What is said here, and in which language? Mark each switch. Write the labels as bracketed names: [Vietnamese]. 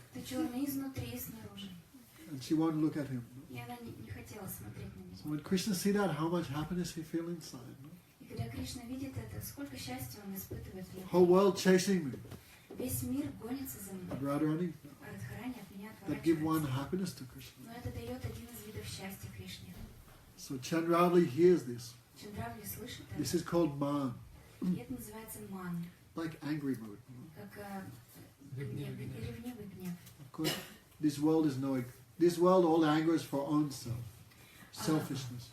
[Russian] Ты черный изнутри и снаружи. [English] And she won't look at him. [Russian] И она не хотела смотреть на [English] So [Russian] него. [English] when Krishna see that, how much happiness he feel inside. No? [Russian] И когда Кришна видит это, сколько счастья он испытывает внутри. [English] Whole world chasing me. [Russian] Весь мир гонится за мной. [English] But Radharani, [Russian] А Радхарани от меня [English] that give one [Russian] отворачивается. [English] happiness to Krishna. [Russian] Но это дает один из видов счастья Кришне. [English] So Chandravali hears this. [Russian] Чандравли слышит это. [English] This is called man, [Russian] И это называется ман. [English] like angry mood. No? [Russian] Как ревнивый гнев. [English] Of course, this world is no. This world, all anger is for own self, selfishness.